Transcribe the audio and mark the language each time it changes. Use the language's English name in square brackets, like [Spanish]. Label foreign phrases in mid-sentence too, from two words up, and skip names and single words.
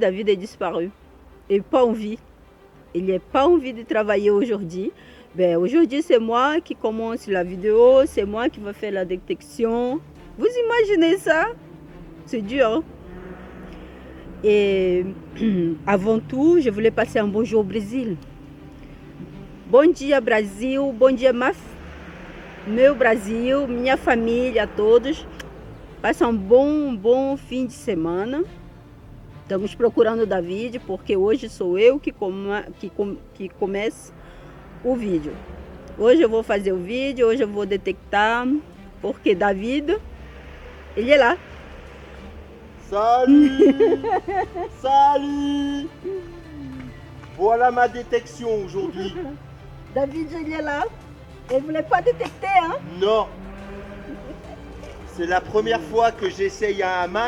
[French] David est disparu et pas envie, il n'est pas envie de travailler aujourd'hui. Aujourd'hui c'est moi qui commence la vidéo, c'est moi qui va faire la détection. Vous imaginez ça? C'est dur. Et avant tout, je voulais passer un bonjour au Brésil. [Portuguese] Bom dia, Brasil. Bom dia, meu Brasil, minha família, todos. Passa um bom fim de semana. Estamos procurando o David, porque hoje sou eu que começo o vídeo. Hoje eu vou fazer o vídeo, hoje eu vou detectar, porque David, ele é lá. [French] Salut. Salut. Voilà ma détection aujourd'hui. David, il est là. Il ne voulait pas détecter, hein? Non. C'est la première fois que j'essaye un hamac.